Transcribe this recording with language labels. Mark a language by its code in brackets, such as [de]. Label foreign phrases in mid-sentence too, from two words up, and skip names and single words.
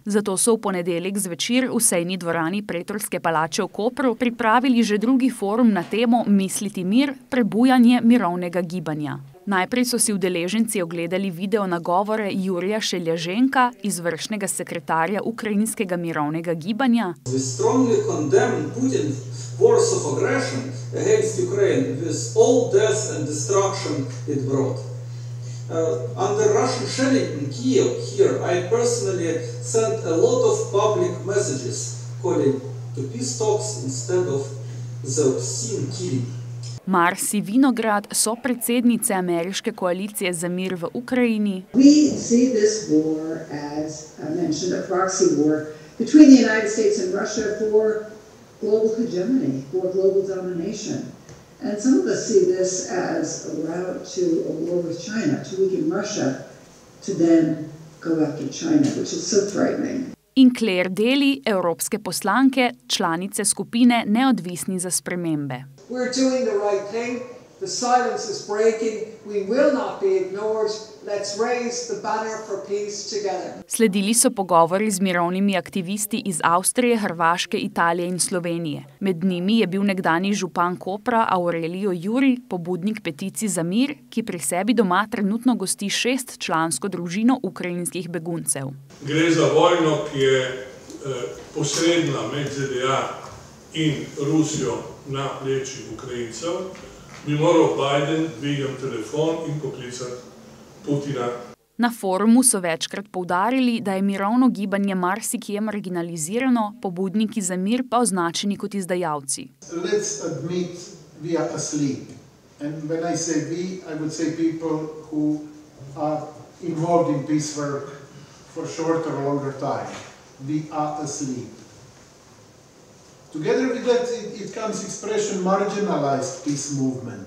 [sl] Zato so v ponedeljek zvečer v sejni dvorani Pretorske palače v Kopru pripravili že drugi forum na temo Misliti mir, prebujanje mirovnega gibanja. Najprej so si udeleženci ogledali video nagovore Jurija Šeljaženka, izvršnega sekretarja ukrajinskega mirovnega gibanja. [en] Wars of aggression against Ukraine with all death and destruction it brought. Under Russian shelling in Kiev here, I personally sent a lot of public messages calling to peace talks instead of the obscene killing. [sl] Marci Vinograd, sopredsednice ameriške koalicije za mir v Ukrajini. [en] We see this war as, I mentioned, a proxy war between the United States and Russia for global hegemony, for global domination. And some of us see this as a route to a war with China, to weaken Russia, to then go after China, which is so frightening. [sl] In Claire Daly, evropske poslanke, članice skupine Neodvisni za spremembe. [en] We're doing the right thing. The silence is breaking. We will not be ignored. Let's raise the banner for peace together. [sl] Sledili so pogovori z mirovnimi aktivisti iz Avstrije, Hrvaške, Italije in Slovenije. Med njimi je bil nekdanji župan Kopra Aurelio Juri, pobudnik peticij za mir, ki pri sebi doma trenutno gosti 6-člansko družino ukrajinskih beguncev. Gre za vojno, ki je posredna med ZDA in Rusijo na plečih Ukrajincev. Bi moral Biden dvigati telefon in poklicati Putina. Na forumu so večkrat poudarili, da je mirovno gibanje marsikje marginalizirano, pobudniki za mir pa označeni kot izdajalci. [en] Let's admit we are asleep. And when I say we, I would say people who are involved in peace work for shorter or longer time. We are asleep. Together with that, it comes expression marginalized peace movement.